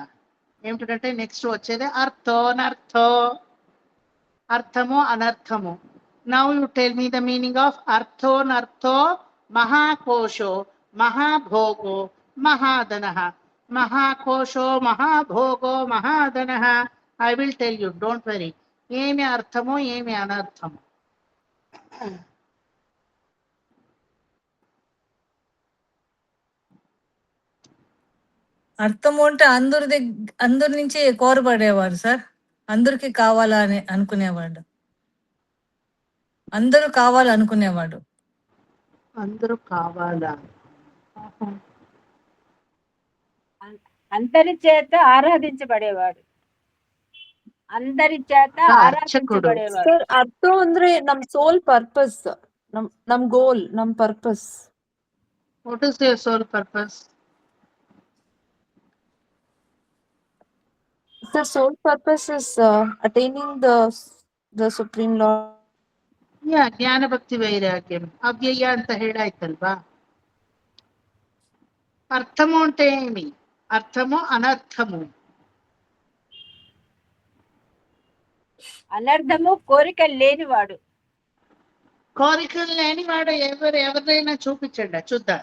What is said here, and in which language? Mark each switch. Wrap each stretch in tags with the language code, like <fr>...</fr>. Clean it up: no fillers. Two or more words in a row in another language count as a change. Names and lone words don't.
<te>ఏమిటంటే నెక్స్ట్ వచ్చేది అర్థోనర్థో, అర్థము అనర్థము.</te> <en>now you tell me the meaning of అర్థోనర్థో.</en> <sa>మహాకోశో, మహాభోగో, మహాధనః. మహాకోశో, మహాభోగో, మహాధనః.</sa> <en>I will tell you, don't worry.</en> <te>ఏమి అర్థము, ఏమి అనర్థము? అర్థము అంటే అందరి నుంచి కోరబడేవాడు సార్. అందరికి కావాలని అనుకునేవాడు, అందరూ కావాలనుకునేవాడు. అందరూ కావాలా? అందరి చేత ఆరాధించబడేవాడు, అందరి చేత ఆరాధించబడేవాడు.</te> <kn>ಸರ್ ಅರ್ಥ ಅಂದ್ರೆ ನಮ್</kn> <en>soul purpose,</en> <kn>ನಮ್ ಗೋಲ್, ನಮ್ ಪರ್ಪಸ್.</kn> <en>What is your soul purpose? The soul purpose is attaining the supreme Lord.</en> <kn>ಜ್ಞಾನ ಭಕ್ತಿ ವೈರಾಗ್యం, ಅವ್ಯಯ ಅಂತ ಹೇಳಾಯ್ತಲ್ವಾ.</kn> <te>అర్థము అంటే ఏమి? అర్థము అనర్థము. అనర్థము కోరికలు లేనివాడు. కోరికలు లేనివాడు ఎవరైనా చూపించండి, చూద్దాం.</te>